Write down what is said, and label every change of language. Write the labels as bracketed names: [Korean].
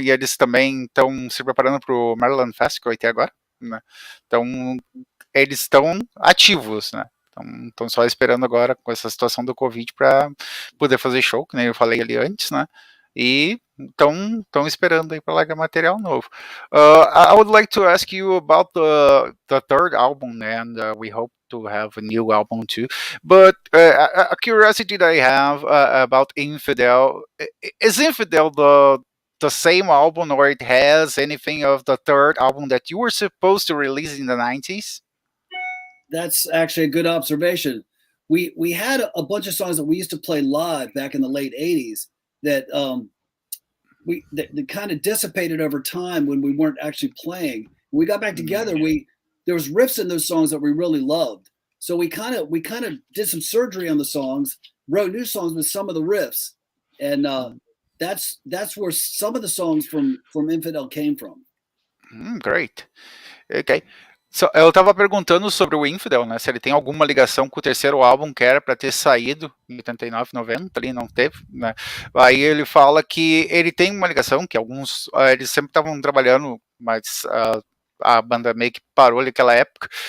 [Portuguese] E eles também estão se preparando para o Maryland Fest, que vai ter agora, né? Então, eles estão ativos, né? Estão só esperando agora com essa situação do Covid para poder fazer show, que nem eu falei ali antes, né? E estão esperando aí para largar material novo. [English] I would like to ask you about the third album, and we hope to have a new album too. But a curiosity that I have about Infidel, is Infidel the same album, or it has anything of the third album that you were supposed to release in the 90s? That's actually a good observation. We had a bunch of songs that we used to play live back in the late 80s that that kind of dissipated over time when we weren't actually playing. When we got back together, there was riffs in those songs that we really loved. So we kind of did some surgery on the songs, wrote new songs with some of the riffs, and that's where some of the songs from Infidel came from. Great. Okay. [Portuguese] So, eu estava perguntando sobre o Infidel, né? Se ele tem alguma ligação com o terceiro álbum que era para ter saído em 89, 90, ali não teve, né? Aí ele fala que ele tem uma ligação, que alguns eles sempre estavam trabalhando, mas a banda meio que parou naquela época.